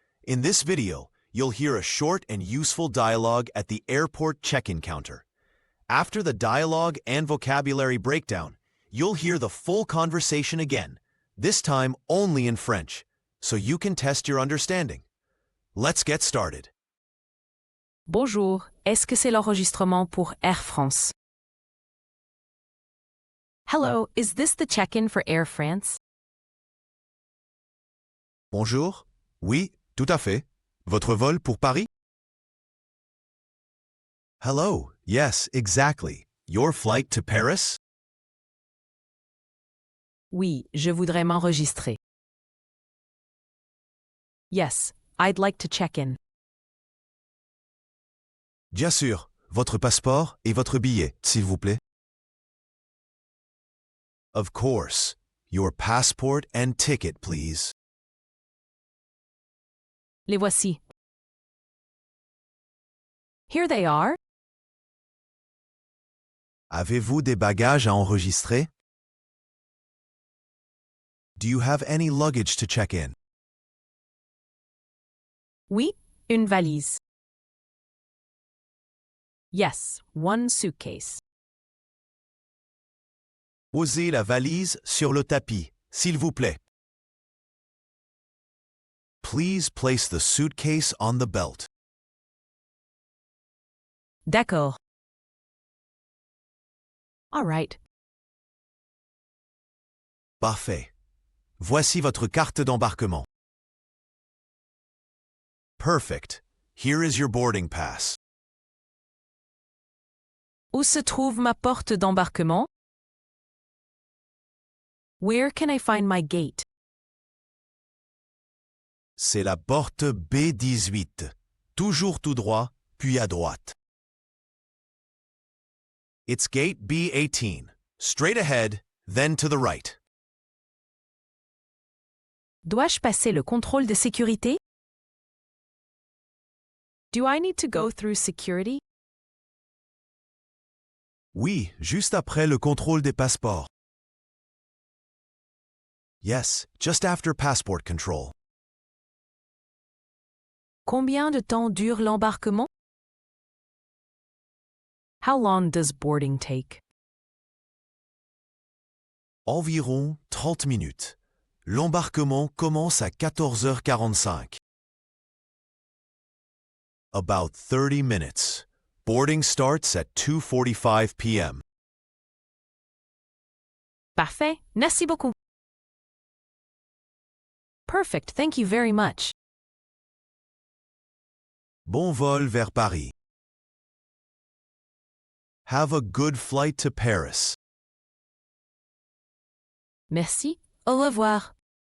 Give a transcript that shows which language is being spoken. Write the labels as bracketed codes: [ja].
[en] In this video, you'll hear a short and useful dialogue at the airport check-in counter. After the dialogue and vocabulary breakdown, you'll hear the full conversation again, this time only in French, so you can test your understanding. Let's get started. [fr] Bonjour, est-ce que c'est l'enregistrement pour Air France? [en] Hello, is this the check-in for Air France? [fr] Bonjour. Oui, tout à fait. Votre vol pour Paris? [en] Hello. Yes, exactly. Your flight to Paris? [fr] Oui, je voudrais m'enregistrer. [en] Yes, I'd like to check in. [fr] Bien sûr. Votre passeport et votre billet, s'il vous plaît. [en] Of course. Your passport and ticket, please. [fr] Les voici. [en] Here they are. [fr] Avez-vous des bagages à enregistrer? [en] Do you have any luggage to check in? [fr] Oui, une valise. [en] Yes, one suitcase. [fr] Posez la valise sur le tapis, s'il vous plaît. [en] Please place the suitcase on the belt. [fr] D'accord. [en] All right. [fr] Parfait. Voici votre carte d'embarquement. [en] Perfect. Here is your boarding pass. [fr] Où se trouve ma porte d'embarquement? [en] Where can I find my gate? [fr] C'est la porte B18. Toujours tout droit, puis à droite. [en] It's gate B18. Straight ahead, then to the right. [fr] Dois-je passer le contrôle de sécurité? [en] Do I need to go through security? [fr] Oui, juste après le contrôle des passeports. [en] Yes, just after passport control. [fr] Combien de temps dure l'embarquement? [en] How long does boarding take? [fr] Environ 30 minutes. L'embarquement commence à 14h45. [en] About 30 minutes. Boarding starts at 2:45 p.m. [fr] Parfait, merci beaucoup. [en] Perfect, thank you very much. [fr] Bon vol vers Paris. [en] Have a good flight to Paris. [fr] Merci, au revoir.